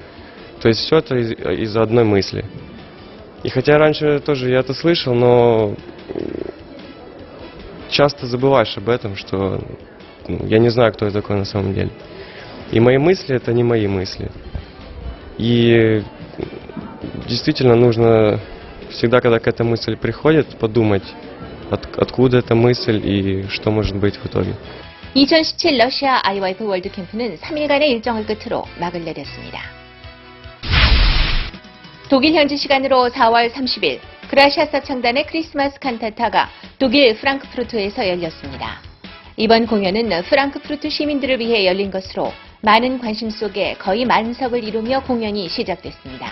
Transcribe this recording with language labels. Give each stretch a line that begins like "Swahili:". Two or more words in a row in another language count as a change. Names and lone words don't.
Russian: То есть все это из-за одной мысли. И хотя раньше тоже я это слышал, но часто забываешь об этом, что я не знаю, кто я такой на самом деле. И мои мысли — это не мои мысли. И действительно нужно всегда, когда какая-то мысль приходит, подумать, откуда эта мысль и что может быть в итоге.
Korean: 2017 러시아 IYF 월드캠프는 3일간의 일정을 끝으로 막을 내렸습니다. 독일 현지 시간으로 4월 30일 그라시아 사창단의 크리스마스 칸타타가 독일 프랑크푸르트에서 열렸습니다. 이번 공연은 프랑크푸르트 시민들을 위해 열린 것으로 많은 관심 속에 거의 만석을 이루며 공연이 시작됐습니다.